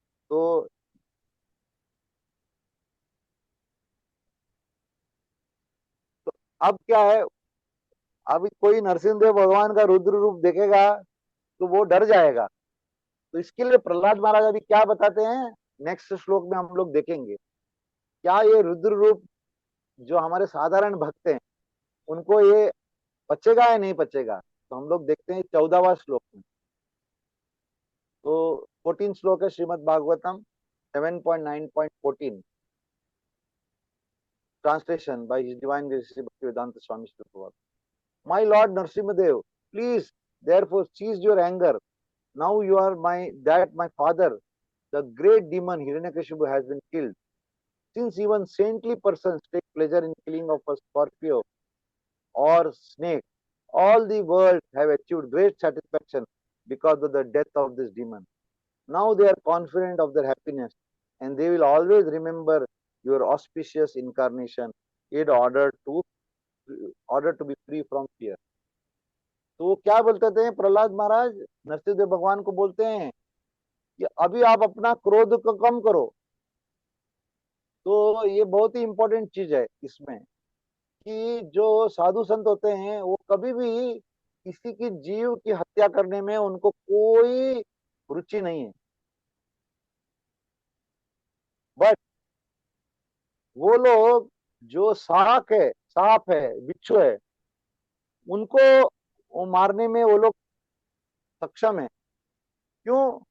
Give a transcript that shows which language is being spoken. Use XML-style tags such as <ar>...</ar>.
<hi>तो अब क्या है, अभी कोई नरसिंहदेव भगवान का रुद्र रूप देखेगा तो वो डर जाएगा। तो इसके लिए प्रहलाद महाराज अभी क्या बताते हैं नेक्स्ट श्लोक में हम लोग देखेंगे। क्या ये रुद्र रूप जो हमारे साधारण भक्त हैं उनको ये पचेगा या नहीं पचेगा, तो हम लोग देखते हैं 14वां श्लोक में। तो 14 श्लोक है Shrimad Bhagavatam 7.9.14,</hi> <en>translation by His Divine Grace Sri Bhaktivedanta Swami Srila Prabhupada. My Lord Narsimhadev, please therefore cease your anger. Now you are my father, the great demon Hiranyakashipu has been killed. Since even saintly persons take pleasure in killing of a scorpio or snake, all the world have achieved great satisfaction because of the death of this demon. Now they are confident of their happiness, and they will always remember your auspicious incarnation in order to be free from fear.</en> <hi>तो वो क्या बोलते थे प्रहलाद महाराज, नरसिंहदेव भगवान को बोलते हैं कि अभी आप अपना क्रोध को कम करो। तो ये बहुत ही इंपॉर्टेंट चीज है इसमें कि जो साधु संत होते हैं वो कभी भी किसी की जीव की हत्या करने में उनको कोई रुचि नहीं है, बट वो लोग जो सांप है बिच्छू है उनको वो मारने में वो लोग सक्षम है। क्यों?</hi>